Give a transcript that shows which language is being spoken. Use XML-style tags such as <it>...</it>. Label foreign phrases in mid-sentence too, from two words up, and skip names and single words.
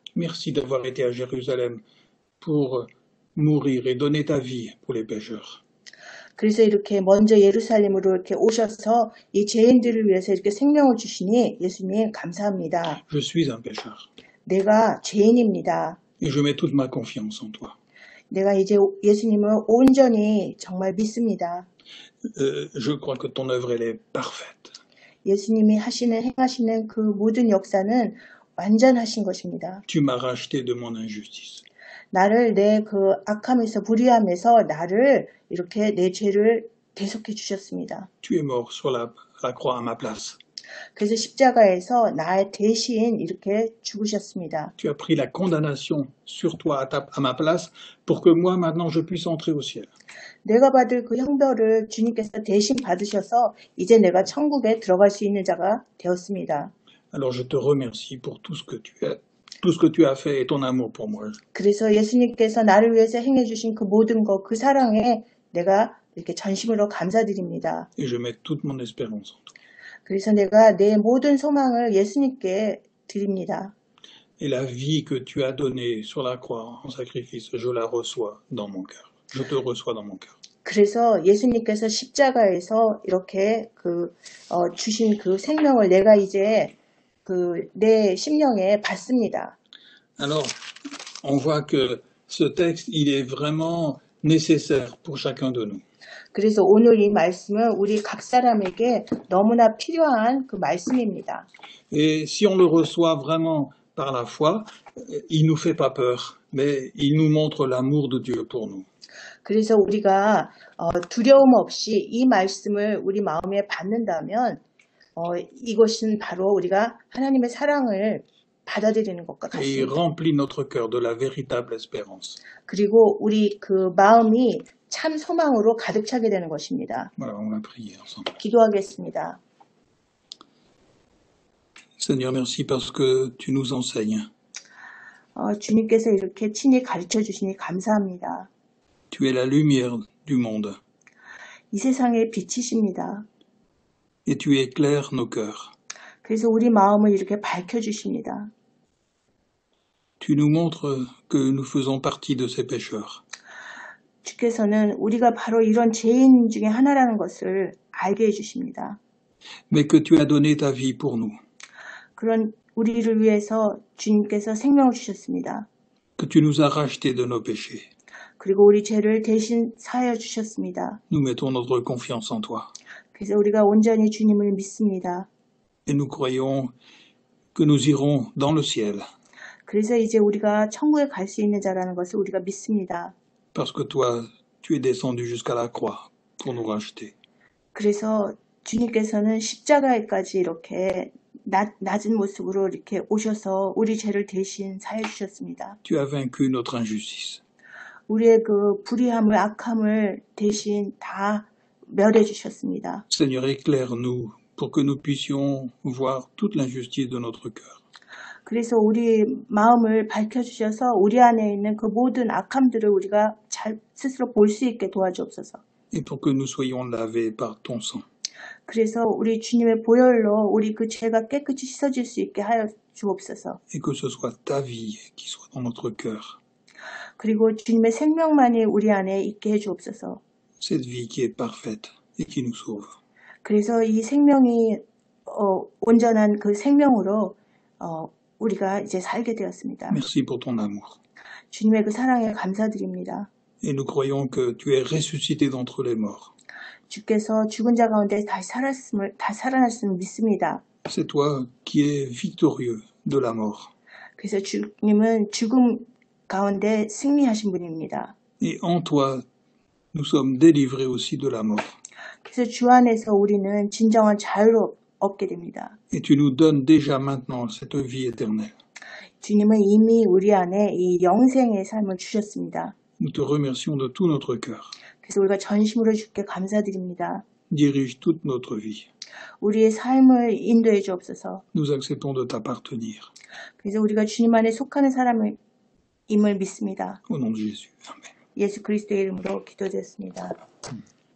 <fr>Merci d'avoir été à Jérusalem pour mourir et donner ta vie pour les pécheurs.</fr> <ko>그래서 이렇게 먼저 예루살렘으로 이렇게 오셔서 이 죄인들을 위해서 이렇게 생명을 주시니 예수님 감사합니다.</ko> <fr>Je suis un pécheur.</fr> <ko>내가 죄인입니다.</ko> <fr>Et je mets toute ma confiance en toi.</fr> <ko>내가 이제 예수님을 온전히 정말 믿습니다.</ko> <fr>Je crois que ton œuvre elle est parfaite.</fr> <ko>예수님이 행하시는 그 모든 역사는 완전하신 것입니다.</ko> <fr>Tu m'as racheté de mon injustice.</fr> <ko>나를 내 그 악함에서 불의함에서 나를 이렇게 내 죄를 대속해 주셨습니다.</ko> <fr>Tu es mort sur la croix à ma place.</fr> <ko>그래서 십자가에서 나의 대신 이렇게 죽으셨습니다.</ko> <fr>Tu as pris la condamnation sur toi à ma place pour que moi maintenant je puisse entrer au ciel.</fr> <ko>내가 받을 그 형벌을 주님께서 대신 받으셔서 이제 내가 천국에 들어갈 수 있는 자가 되었습니다.</ko> <fr>Alors je te remercie pour tout ce que tu as fait et ton amour pour moi.</fr> <ko>그래서 예수님께서 나를 위해서 행해 주신 그 모든 것, 그 사랑에 내가 이렇게 전심으로 감사드립니다.</ko> <fr>Et je mets toute mon espérance en toi.</fr> <ko>그래서 내가 내 모든 소망을 예수님께 드립니다.</ko> <fr>Et la vie que tu as donnée sur la croix en sacrifice, je la reçois dans mon cœur. Je te reçois dans mon cœur.</fr> <ko>그래서 예수님께서 십자가에서 이렇게 주신 그 생명을 내가 이제 내 심령에 받습니다.</ko> <fr>Alors, on voit que ce texte, il est vraiment nécessaire pour chacun de nous.</fr> <ko>그래서 오늘 이 말씀은 우리 각 사람에게 너무나 필요한 그 말씀입니다.</ko> <fr>Et si on le reçoit vraiment par la foi, il nous fait pas peur, mais il nous montre l'amour de Dieu pour nous.</fr> <ko>그래서 우리가 두려움 없이 이 말씀을 우리 마음에 받는다면 이것은 바로 우리가 하나님의 사랑을 받아들이는 것과</ko> <fr>Et il</fr> <ko>같습니다.</ko> <fr>remplit notre cœur de la véritable espérance.</fr> <ko>그리고 우리 그 마음이 참 소망으로 가득 차게 되는 것입니다.</ko> <fr>Voilà, on va prier ensemble.</fr> <ko>기도하겠습니다.</ko> <fr>Seigneur, merci parce que tu nous enseignes.</fr> <ko>주님께서 이렇게 친히 가르쳐 주시니 감사합니다.</ko> <fr>Tu es la lumière du monde</fr> <ko>이 세상의 빛이십니다.</ko> <fr>et tu éclaires nos cœurs.</fr> <ko>그래서 우리 마음을 이렇게 밝혀 주십니다.</ko> <fr>Tu nous montres que nous faisons partie de ces pécheurs.</fr> <ko>주께서는 우리가 바로 이런 죄인 중에 하나라는 것을 알게 해주십니다.</ko> <fr>mais que tu as donné ta vie pour nous,</fr> <ko>그런 우리를 위해서 주님께서 생명을 주셨습니다.</ko> <fr>que tu nous as rachetés de nos péchés.</fr> <ko>그리고 우리 죄를 대신 사하여 주셨습니다.</ko> <fr>Nous mettons notre confiance en toi</fr> <ko>그래서 우리가 온전히 주님을 믿습니다.</ko> <fr>et nous croyons que nous irons dans le ciel</fr> <ko>그래서 이제 우리가 천국에 갈 수 있는 자라는 것을 우리가 믿습니다.</ko> <fr>parce que toi, tu es descendu jusqu'à la croix pour nous racheter.</fr> <ko>그래서 주님께서는 십자가에까지 이렇게 낮은 모습으로 이렇게 오셔서 우리 죄를 대신 사해 주셨습니다.</ko> <fr>Tu as vaincu notre injustice.</fr> <ko>우리의 그 불의함을 악함을 대신 다 멸해 주셨습니다.</ko> <fr>Seigneur, éclaire-nous pour que nous puissions voir toute l'injustice de notre cœur.</fr> <ko>그래서 우리 마음을 밝혀주셔서 우리 안에 있는 그 모든 악함들을 우리가 잘 스스로 볼 수 있게 도와주옵소서.</ko> <fr>Et pour que nous soyons lavés par ton sang.</fr> <ko>그래서 우리 주님의 보혈로 우리 그 죄가 깨끗이 씻어질 수 있게 하여 주옵소서.</ko> <fr>Et que ce soit ta vie qui soit dans notre cœur.</fr> <ko>그리고 주님의 생명만이 우리 안에 있게 해 주옵소서.</ko> <fr>Cette vie qui est parfaite et qui nous sauve.</fr> <ko>그래서 이 생명이 온전한 그 생명으로 우리가 이제 살게 되었습니다.</ko> <fr>Merci pour ton amour.</fr> <ko>주님의 그 사랑에 감사드립니다.</ko> <fr>Et nous croyons que tu es ressuscité d'entre les morts.</fr> <ko>주께서 죽은 자 가운데 다시 살아났음을 믿습니다.</ko> <fr>C'est toi qui es victorieux de la mort.</fr> <ko>그래서 주님은 죽음 가운데 승리하신 분입니다.</ko> <fr>Et en toi, nous sommes délivrés aussi de la mort.</fr> <ko>그래서 주 안에서 우리는 진정한 자유를 얻게 됩니다.</ko> <fr>Et tu nous donnes déjà maintenant cette vie éternelle.</fr> <ko>주님은 이미 우리 안에 이 영생의 삶을 주셨습니다.</ko> <fr>Nous te remercions de tout notre cœur.</fr> <ko>그래서 우리가 전심으로 주께 감사드립니다.</ko> <fr>Dirige toute notre vie.</fr> <ko>우리의 삶을 인도해 주옵소서.</ko> <fr>Nous acceptons de t'appartenir.</fr> <ko>그래서 우리가 주님 안에 속하는 사람임을 믿습니다.</ko> <fr>Au nom de Jésus. Amen.</fr> <ko>예수 그리스도의 이름으로 기도드렸습니다.</ko>